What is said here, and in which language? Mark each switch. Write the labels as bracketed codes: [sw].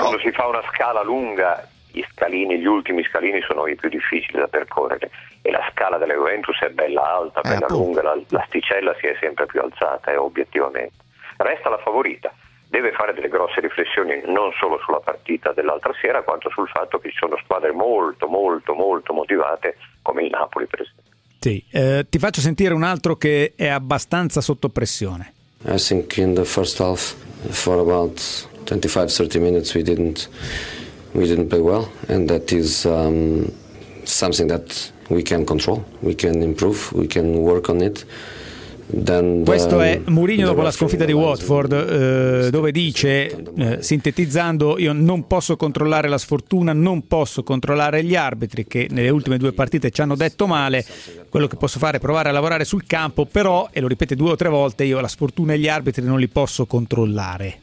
[it] quando si fa una scala lunga, gli ultimi scalini sono i più difficili da percorrere, e la scala della Juventus è bella alta, bella lunga, l'asticella si è sempre più alzata, e obiettivamente resta la favorita. Deve fare delle grosse riflessioni non solo sulla partita dell'altra sera, quanto sul fatto che ci sono squadre molto molto molto motivate come il Napoli, per esempio. Sì, ti faccio sentire un altro che è abbastanza sotto pressione. [en] I think in the first half for about 25-30 minutes we didn't play well, and that is something that we can control, we can improve, we can work on it. [it] Questo è Mourinho dopo la sconfitta di Watford, dove dice, sintetizzando: io non posso controllare la sfortuna, non posso controllare gli arbitri che nelle ultime due partite ci hanno detto male, quello che posso fare è provare a lavorare sul campo, però, e lo ripete due o tre volte, io la sfortuna e gli arbitri non li posso controllare.